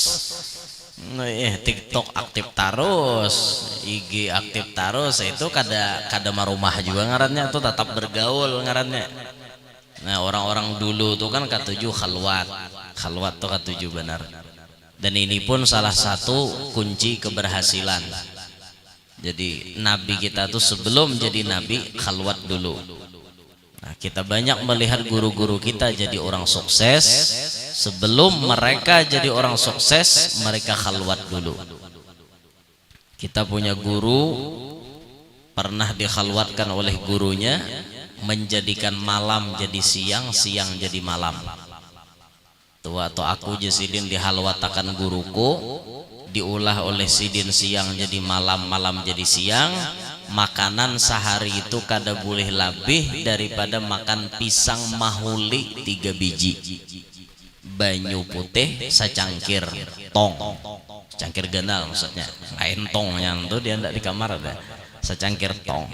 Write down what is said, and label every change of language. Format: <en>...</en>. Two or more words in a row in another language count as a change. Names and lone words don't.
<bjn>TikTok aktif terus, IG aktif terus, itu kada marumah juga ngarannya, itu tetap bergaul ngarannya. Nah orang-orang dulu tuh kan katuju khalwat tuh katuju benar. Dan ini pun salah satu kunci keberhasilan. Jadi nabi kita tuh sebelum jadi nabi khalwat dulu. Nah, kita banyak melihat guru-guru kita jadi orang sukses. Sebelum mereka jadi orang sukses, mereka khalwat dulu. Kita punya guru pernah dikhalwatkan oleh gurunya, menjadikan malam jadi siang, siang jadi malam. Tuh atau aku Jasidin dihalwatakan guruku, diulah oleh sidin siang jadi malam, malam jadi siang. Makanan sehari itu kada boleh lebih daripada makan pisang mahuli 3 biji, banyu putih secangkir tong, secangkir ganal maksudnya, lain tong yang tuh dia ndak di kamar ada, secangkir tong.</bjn>